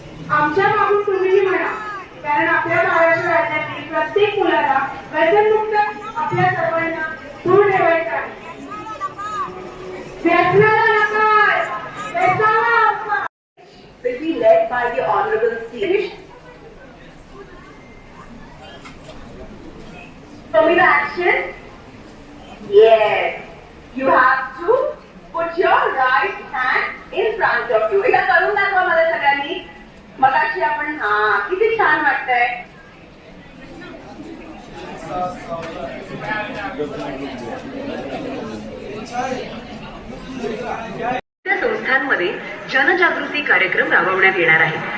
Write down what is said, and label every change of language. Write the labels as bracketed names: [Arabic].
[Marathi] आमच्या मागून तुम्हीही म्हणा, कारण आपल्या महाराष्ट्र राज्यातील प्रत्येक मुलाला व्यसनमुक्त आपल्या सर्वांना दूर ठेवायचं आहे. व्यसनाला नकार, व्यसनाला नकार. [English] Will be led by the Honorable C. Show me the action. Yes. You have to put your right hand in front of you. [Marathi] एकदा करून दाखवा मला सगळ्यांनी. मगाशी आपण किती छान वाटतंय. संस्थांमध्ये जनजागृती कार्यक्रम राबवण्यात येणार आहे.